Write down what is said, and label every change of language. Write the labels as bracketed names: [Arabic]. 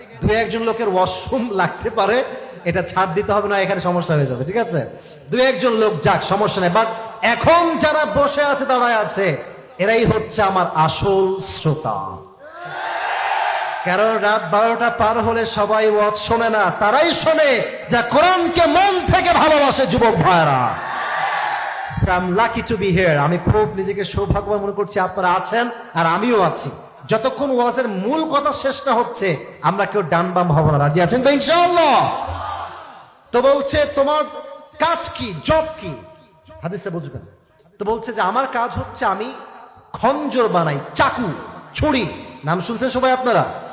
[Bangla] 2-1 লোকের ওয়াশরুম লাগতে পারে, এটা ছাড় দিতে হবে না, এখানে সমস্যা হয়ে যাবে, ঠিক আছে? 2-1 লোক যাক, সমস্যা নেই। বাট এখন যারা বসে আছে, দাঁড়ায় আছে, এরাই হচ্ছে আমার আসল শ্রোতা। কারণ রাত 12টা পার হলে সবাই ওয়াজ শোনে না, তারাই শোনে যা কোরআনকে মন থেকে ভালোবাসে। যুবক ভাইরা, [English] I'm lucky to be here. [Bangla] আমি খুব নিজেকে সৌভাগ্যবান মনে করছি, আপনারা আছেন আর আমিও আছি। যতক্ষণ ওয়াজের মূল কথা শেষ না হচ্ছে, আমরা কেউ ডান বাম হব না। রাজি আছেন তো ইনশাআল্লাহ? তো বলছে, তোমার কাজ কি, জব কি? হাদিসটা বুঝবেন। তো বলছে যে আমার কাজ হচ্ছে আমি খঞ্জর বানাই, চাকু, ছুরি। নাম শুনছেন সবাই আপনারা?